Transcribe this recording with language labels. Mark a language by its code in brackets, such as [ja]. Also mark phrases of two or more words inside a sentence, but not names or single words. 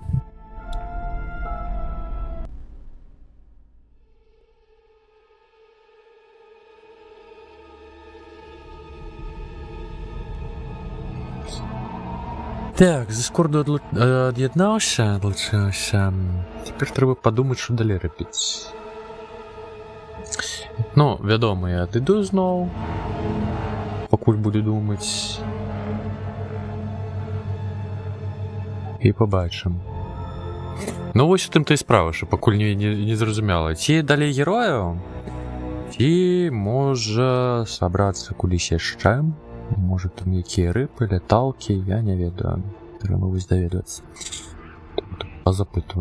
[be] Так, з Дискорду ад'яднаўся, адлучыўся. Цяпер трэба падумаць, што далей рабіць. Ну, вядома, я адыду зноў. Пакуль буду думаць. [uk] І побачимо. Ну, ось у тим то і справа, що покуль не зрозуміло. Ці далі герою, ці може собратися кудись ще. Може там які рипи, леталки, [be] я не ведаю. [uk] Треба ось довідатися. Позапитую.